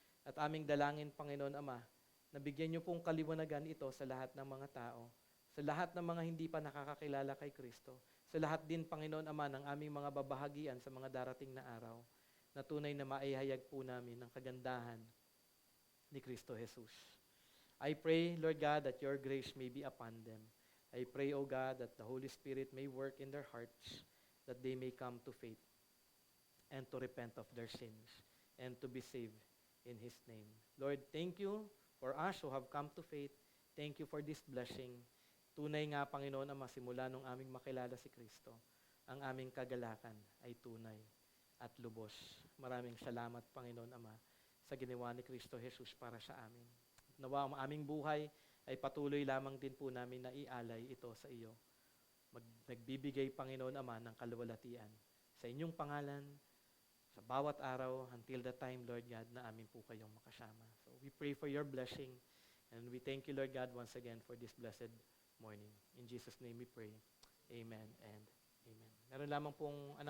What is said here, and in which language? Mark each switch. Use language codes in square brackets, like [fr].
[tl] At aming dalangin, Panginoon Ama, na bigyan niyo pong kaliwanagan ito sa lahat ng mga tao, sa lahat ng mga hindi pa nakakakilala kay Kristo, sa lahat din, Panginoon Ama, ng aming mga babahagian sa mga darating na araw, na tunay na maihayag po namin ang kagandahan ni Kristo Jesus. [en] I pray, Lord God, that your grace may be upon them. I pray, O God, that the Holy Spirit may work in their hearts, that they may come to faith and to repent of their sins and to be saved in His name. Lord, thank you for us who have come to faith. Thank you for this blessing. [tl] Tunay nga, Panginoon Ama, simula nung aming makilala si Kristo, ang aming kagalakan ay tunay at lubos. Maraming salamat, Panginoon Ama, sa ginawa ni Kristo Jesus para sa amin. Nawa ang aming buhay ay patuloy lamang din po namin na ialay ito sa iyo. Nagbibigay, Panginoon Ama, ng kaluwalhatian sa inyong pangalan, sa bawat araw, [en] until the time, Lord God, [tl] na amin po kayong makasama. [en] So we pray for your blessing, and we thank you, Lord God, once again for this blessed morning. In Jesus' name we pray. Amen and amen. [tl] Meron lamang pong